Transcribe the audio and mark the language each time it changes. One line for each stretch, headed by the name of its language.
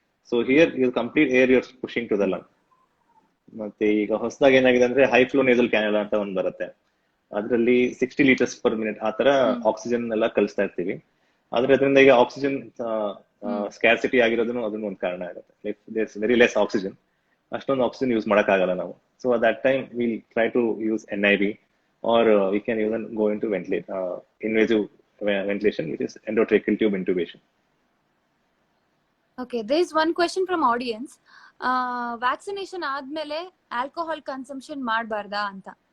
English: So here you complete air your pushing to the lung.
Kannada: ಮತ್ತೆ ಈಗ ಹೊಸದಾಗಿ ಏನಾಗಿದೆ ಅಂದ್ರೆ ಹೈ ಫ್ಲೋ ನೇಸಲ್ ಕ್ಯಾನಲ್ ಅಂತ ಒಂದು ಬರುತ್ತೆ. ಅದರಲ್ಲಿ 60 ಲೀಟರ್ಸ್ ಪರ್ ಮಿನಿಟ್ ಆ ತರ ಆಕ್ಸಿಜನ್ ಎಲ್ಲ ಕಳಿಸ್ತಾ ಇರ್ತೀವಿ. ಆದ್ರೆ ಅದರಿಂದ ಈಗ ಆಕ್ಸಿಜನ್ ಸ್ಕ್ಯಾರ್ಸಿಟಿ ಆಗಿರೋದನ್ನು ಅದನ್ನು ಒಂದು ಕಾರಣ ಆಗುತ್ತೆ.
English: there's very less oxygen,
Kannada: ಅಷ್ಟೊಂದು ಆಕ್ಸಿಜನ್ ಯೂಸ್ ಮಾಡಕ್ಕಾಗಲ್ಲ ನಾವು.
English: So at that time will try to use NIV or we can even go into invasive ventilation, which is endotracheal tube intubation. Okay, there is one question from audience.
Kannada: Vaccination ಆದ್ಮೇಲೆ alcohol consumption ಮಾಡಬಾರ್ದಾ ಅಂತ.